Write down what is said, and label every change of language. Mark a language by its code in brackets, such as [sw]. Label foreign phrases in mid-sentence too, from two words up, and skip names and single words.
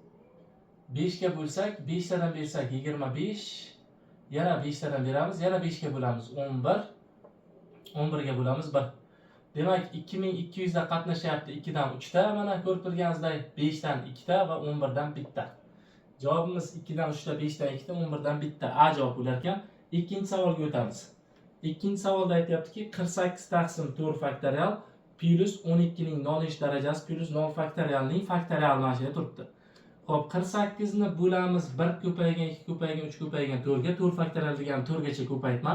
[uz] 5 ga bo'lsak, 5 dan bersak 25, yana 5 dan beramiz, yana 5 ga bo'lamiz 11, 11 ga bo'lamiz 1. Demak, 2200 da qatnashyapti 2 dan 3 ta, mana ko'rib turganingizdek 5 dan 2 ta va 11 dan 1 ta. Javobimiz 2 dan 3 ta, 5 dan 2 ta, 11 dan 1 ta. A javob bo'lar ekan. Ikkinchi savolga o'tamiz. Ikkinchi savolda aytayaptiki, 48 taqsim 4 faktorial plus 12 ning nolish darajasi plus 0 faktorialning faktorial mana shu yerda turibdi. Xo'p, 48 ni bo'lamiz 1 ko'paygan, 2 ko'paygan, 3 ko'paygan 4 ga, 4 faktorial degani 4 gacha ko'paytma.